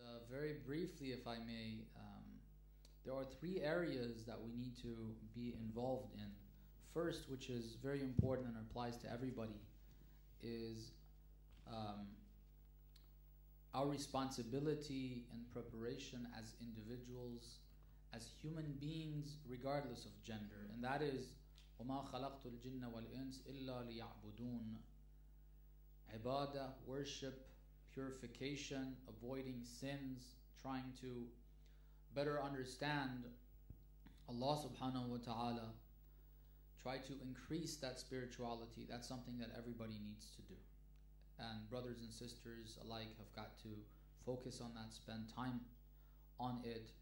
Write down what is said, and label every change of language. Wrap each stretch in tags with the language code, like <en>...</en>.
<en>Very briefly, if I may, there are three areas that we need to be involved in. First, which is very important and applies to everybody, is our responsibility and preparation as individuals, as human beings, regardless of gender. And that is,</en> <ar>وَمَا خَلَقْتُ الْجِنَّ وَالْإِنسِ إِلَّا لِيَعْبُدُونَ.</ar> <en>Ibadah, worship, purification, avoiding sins, trying to better understand Allah subhanahu wa ta'ala, try to increase that spirituality. That's something that everybody needs to do. And brothers and sisters alike have got to focus on that, spend time on it.</en>